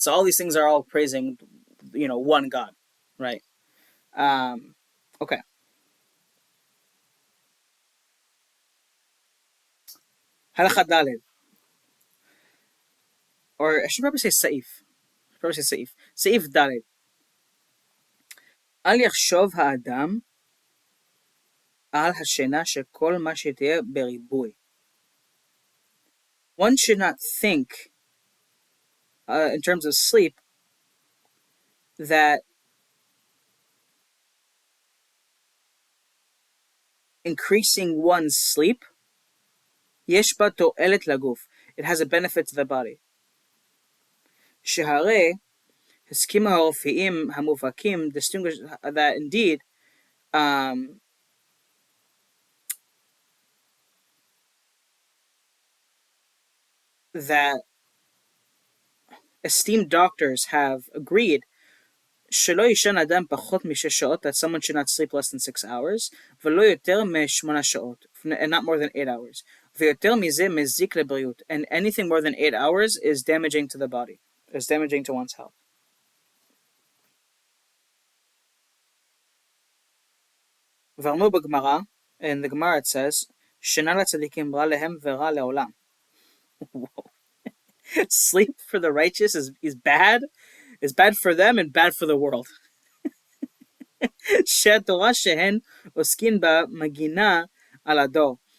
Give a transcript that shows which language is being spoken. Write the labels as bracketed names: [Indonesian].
[English] So all these things are all praising, one God, right? Um, okay. Halakha Daled, or I should probably say Saif. Probably say Saif. Saif Daled. [Hebrew] אל יחשוב האדם על השינה שכל מה שתהיה בריבוי. [English] One should not think, in terms of sleep, that increasing one's sleep, [Hebrew] יש בה תועלת לגוף. [English] It has a benefit to the body. [Hebrew] שהרי הסכימו הרופאים המובהקים [English] distinguish that indeed that esteemed doctors have agreed [Hebrew] שלא יישן אדם פחות משש שעות, [English] that someone should not sleep less than 6 hours, [Hebrew] ולא יותר משמונה שעות, [English] and not more than 8 hours. [Hebrew] ויותר מזה מזיק לבריאות, [English] and anything more than 8 hours is damaging to the body, is damaging to one's health. [Hebrew] ואמרו בגמרא, [English] in the Gemara it says, [Hebrew] שינה לצדיקים רע להם ורע לעולם. [English] Sleep for the righteous is bad for them and bad for the world. [Hebrew] שהתורה שהן עוסקין בה מגינה על הדור.